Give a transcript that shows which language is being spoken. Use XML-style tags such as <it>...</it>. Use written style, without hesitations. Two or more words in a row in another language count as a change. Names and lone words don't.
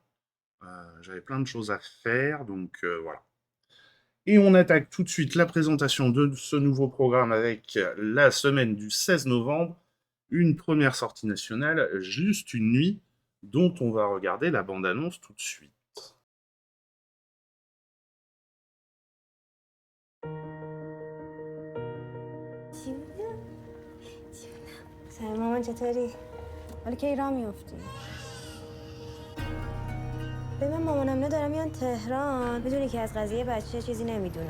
<fr>J'avais plein de choses à faire, donc voilà. Et on attaque tout de suite la présentation de ce nouveau programme avec la semaine du 16 novembre, une première sortie nationale, Juste une nuit, dont on va regarder la bande-annonce tout de suite.</fr> <fa>سلام مامان چطوری؟ حالا کی راه میافتی؟ ببین مامانم اینا دارن میان تهران بدونی که از قضیه بچه چیزی نمیدونن.</fa>